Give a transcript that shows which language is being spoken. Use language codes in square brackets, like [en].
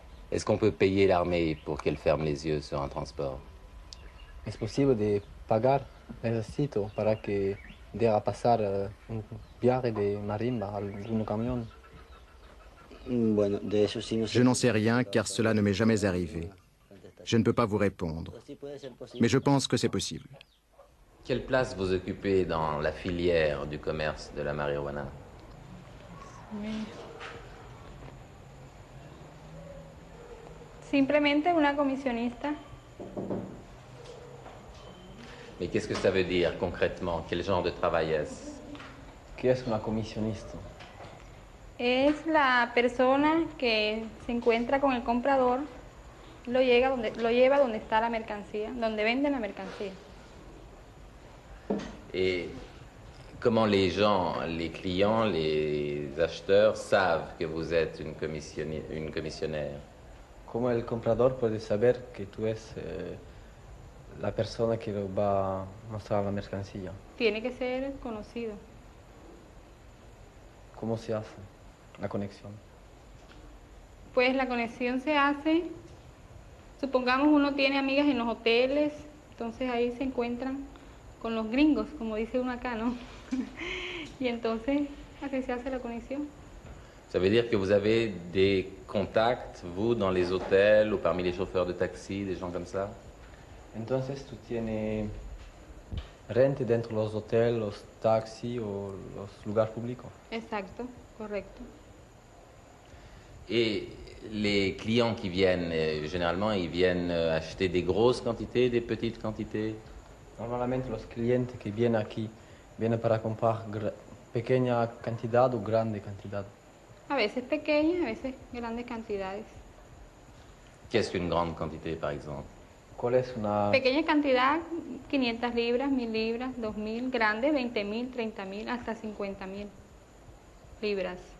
[fr] Est-ce qu'on peut payer l'armée pour qu'elle ferme les yeux sur un transport? [es] ¿Es posible de pagar el ejército para que deje pasar un viaje de marimba a algún camión? [fr] Je n'en sais rien car cela ne m'est jamais arrivé. Je ne peux pas vous répondre. Mais je pense que c'est possible. Quelle place vous occupez dans la filière du commerce de la marijuana? [es] Simplemente una comisionista. [fr] Mais qu'est-ce que ça veut dire concrètement? Quel genre de travail est-ce? [es] ¿Qué es una comisionista? Es la persona que se encuentra con el comprador, lo lleva donde está la mercancía, donde venden la mercancía. [fr] Et comment les gens, les clients, les acheteurs savent que vous êtes une commissionnaire? [es] ¿Cómo el comprador puede saber que tú eres la persona que va a mostrar la mercancía? Tiene que ser conocido. ¿Cómo se hace la conexión? Pues la conexión se hace, supongamos uno tiene amigas en los hoteles, entonces ahí se encuentran con los gringos, como dice uno acá, ¿no? Y entonces así se hace la conexión. [fr] Ça veut dire que vous avez des contacts, vous, dans les hôtels ou parmi les chauffeurs de taxi, des gens comme ça? [es] Entonces tú tienes rente dentro de los hoteles, los taxis o los lugares públicos. Exacto, correcto. [fr] Et les clients qui viennent, généralement, ils viennent acheter des grosses quantités, des petites quantités? [es] Normalmente los clientes que vienen aquí vienen para comprar pequeña cantidad o grande cantidad. A veces pequeñas, a veces grandes cantidades. [fr] Qu'est-ce qu'une grande quantité, par exemple? [es] ¿Cuál es una...? Pequeña cantidad, 500 libras, 1000 libras, 2000, grande, 20.000, 30.000, hasta 50.000 libras.